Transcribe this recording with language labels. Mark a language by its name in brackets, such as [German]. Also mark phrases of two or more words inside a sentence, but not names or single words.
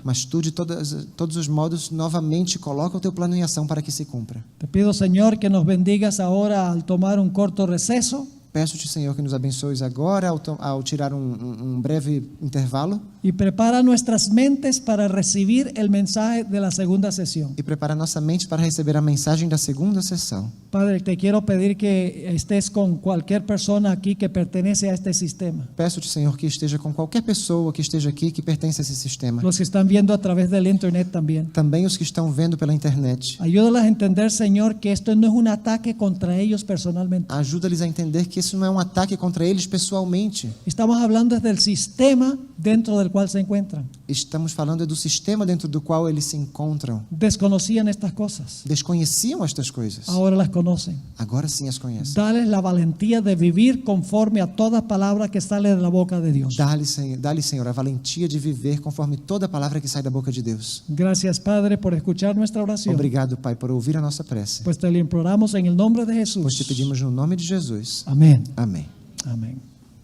[Portuguese] Mas tu, de todos os modos, novamente coloca o teu plano em ação para que se cumpra. [Spanish] Te pido, Señor, que nos bendigas ahora al tomar un corto receso [Portuguese] Peço-te, Senhor, que nos abençoes agora ao tirar um breve intervalo [Spanish] y prepara nuestras mentes para recibir el mensaje de la segunda sesión. [Portuguese] e prepara nossa mente para receber a mensagem da segunda sessão. [Spanish] Padre, te quiero pedir que estés con cualquier persona aquí que pertenece a este sistema. [Portuguese] Peço-te, Senhor, que esteja com qualquer pessoa que esteja aqui que pertence a esse sistema. [Spanish] Los que están viendo a través del internet también. [Portuguese] Também os que estão vendo pela internet. [Spanish] Ayúdalas a entender, Señor, que esto no es un ataque contra ellos personalmente. [Portuguese] Ajuda-lhes a entender que isso não é um ataque contra eles pessoalmente. [Spanish] Estamos hablando desde el sistema dentro del cual se encuentran. [Portuguese] Estamos falando do sistema dentro do qual eles se encontram. [Spanish] Desconocían estas cosas. [Portuguese] Desconheciam estas coisas. [Spanish] Ahora las conocen. [Portuguese] Agora sim as conhecem. [Spanish] Dales la valentía de vivir conforme a toda palabra que sale de la boca de Dios. [Portuguese] Dá-lhe, Senhor, a valentia de viver conforme toda palavra que sai da boca de Deus. [Spanish] Gracias, Padre, por escuchar nuestra oración. [Portuguese] Obrigado, Pai, por ouvir a nossa prece. [Spanish] Pues te lo imploramos en el nombre de [Portuguese] Pois te [Spanish] Jesús. [Portuguese] pedimos no nome de Jesus. [Spanish] Amén. [Portuguese] Amém. [Spanish] Amén.